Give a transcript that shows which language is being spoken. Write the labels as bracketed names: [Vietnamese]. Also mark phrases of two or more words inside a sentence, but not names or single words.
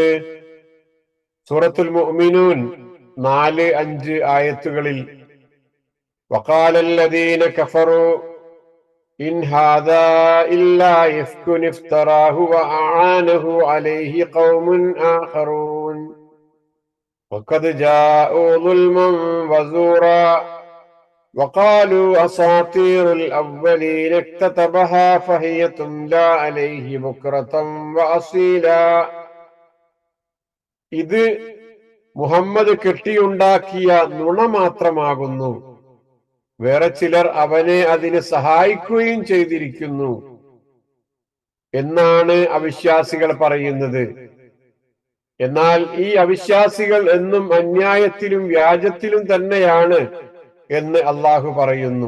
[Malayalam] സൂറത്തുൽ മുഅ്മിനൂൻ 4-5 ആയത്തുകളിൽ [Arabic] وقال الذين كفروا إن هذا إلا إفك افتراه وأعانه عليه قوم آخرون وقد جاءوا ظلما وزورا وقالوا أساطير الأولين اكتتبها فهي تملى عليه بكرة وأصيلا. [Malayalam] ഇത് മുഹമ്മദ് കെട്ടിയുണ്ടാക്കിയ നുണ മാത്രമാകുന്നു, വേറെ ചിലർ അവനെ അതിന് സഹായിക്കുകയും ചെയ്തിരിക്കുന്നു എന്നാണ് അവിശ്വാസികൾ പറയുന്നത്. എന്നാൽ ഈ അവിശ്വാസികൾ എന്നും അന്യായത്തിലും വ്യാജത്തിലും തന്നെയാണ് എന്ന് അള്ളാഹു പറയുന്നു.